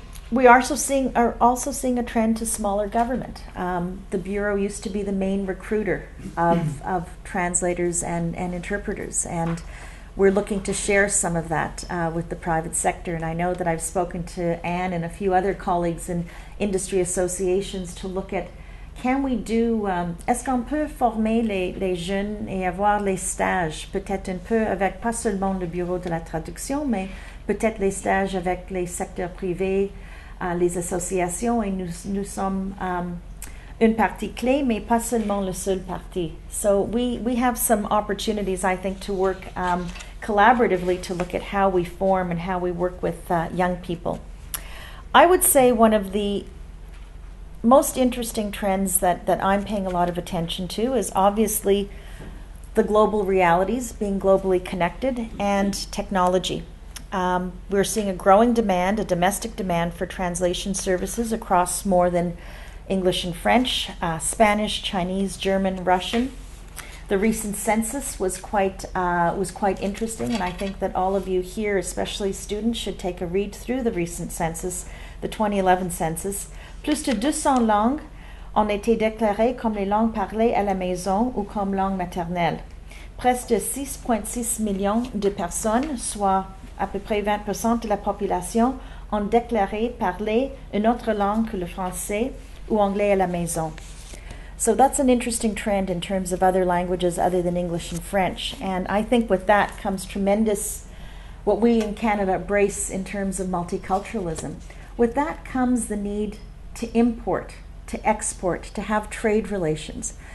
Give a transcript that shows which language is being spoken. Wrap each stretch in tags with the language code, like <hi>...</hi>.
<en>We are also seeing a trend to smaller government. The Bureau used to be the main recruiter of translators and interpreters, and we're looking to share some of that with the private sector. And I know that I've spoken to Anne and a few other colleagues in industry associations to look at, can we do,</en> <fr>est-ce qu'on peut former les jeunes et avoir les stages, peut-être un peu avec pas seulement le Bureau de la traduction, mais peut-être les stages avec les secteurs privés, les associations, et nous sommes une partie clé, mais pas seulement le seul parti.</fr> <en>So we have some opportunities, I think, to work collaboratively to look at how we form and how we work with young people. I would say one of the most interesting trends that I'm paying a lot of attention to is obviously the global realities, being globally connected, and technology. We're seeing a growing demand, a domestic demand for translation services across more than English and French, Spanish, Chinese, German, Russian. The recent census was quite interesting, and I think that all of you here, especially students, should take a read through the recent census, the 2011 census.</en> <fr>Plus de 200 langues ont été déclarées comme les langues parlées à la maison ou comme langue maternelle. Presque 6,6 millions de personnes, soit à peu près 20% de la population, ont déclaré parler une autre langue que le français ou anglais à la maison.</fr> <en>So that's an interesting trend in terms of other languages other than English and French. And I think with that comes tremendous, what we in Canada embrace in terms of multiculturalism. With that comes the need to import, to export, to have trade relations.</en>